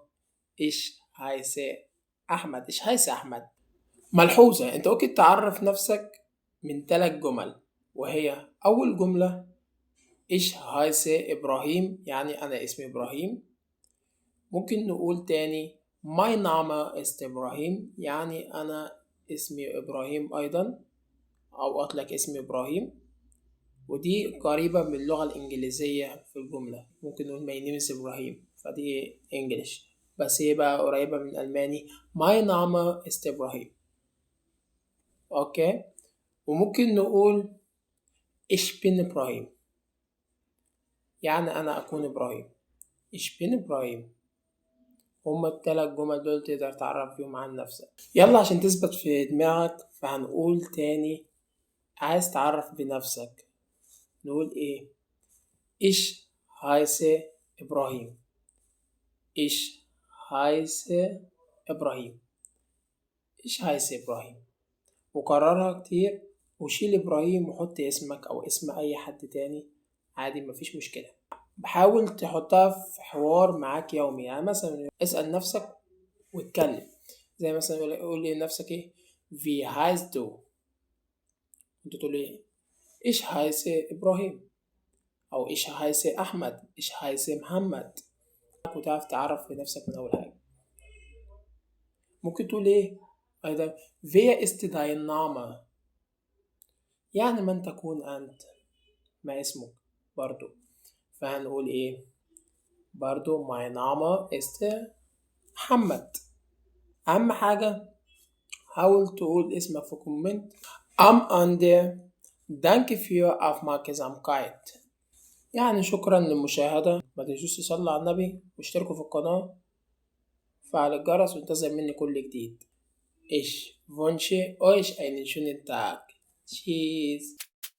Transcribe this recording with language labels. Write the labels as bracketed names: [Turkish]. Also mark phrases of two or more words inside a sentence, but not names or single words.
[German] ich heiße أحمد. ich heiße أحمد. [Arabic] ملحوظة: أنت ممكن تعرف نفسك من 3 جمل، وهي أول جملة [German] ich heiße [Arabic] إبراهيم، يعني أنا اسمي إبراهيم. ممكن نقول تاني [German] mein Name ist [Arabic] إبراهيم، يعني أنا اسمي إبراهيم أيضا، أو أطلق اسمي إبراهيم. ودي قريبة من اللغة الإنجليزية في الجملة، ممكن نقول [English] my name is [Arabic] إبراهيم، فدي إنجليش، بس هي بقى قريبة من الألماني [German] mein Name ist [Arabic] إبراهيم. أوكي. وممكن نقول [German] ich bin [Arabic] إبراهيم، يعني أنا أكون إبراهيم. [German] ich bin إبراهيم. [Arabic] هما ال3 جمل دول تقدر تعرف بيهم عن نفسك. يلا عشان تثبت في دماغك فهنقول تاني. عايز تعرف بنفسك نقول إيه؟ [German] ich heiße إبراهيم. ich heiße إبراهيم. ich heiße إبراهيم. [Arabic] وكررها كتير وشيل إبراهيم وحط اسمك أو اسم أي حد تاني عادي، مفيش مشكلة. بحاول تحطها في حوار معاك يومي، يعني مثلا اسأل نفسك واتكلم. زي مثلا قول لنفسك ايه [German] wie heißt du, [Arabic] انت تقول ايه [German] ich heiße [Arabic] إبراهيم، أو [German] ich heiße [Arabic] أحمد، [German] ich heiße [Arabic] محمد. وتعرف تعرف بنفسك من أول حاجة. ممكن تقول ايه أيضا [German] wer ist dein Name، [Arabic] يعني من تكون أنت، ما اسمك برضو. فهنقول ايه برضو [German] mein Name ist [Arabic] محمد. أهم حاجة حاول تقول اسمك في كومنت. [German] Am Ende danke für Aufmerksamkeit، [Arabic] يعني شكرا للمشاهدة. ما تنسوش تصلوا على النبي واشتركوا في القناة وفعل الجرس وانتظر مني كل جديد. [German] Ich wünsche euch einen schönen Tag. Tschüss.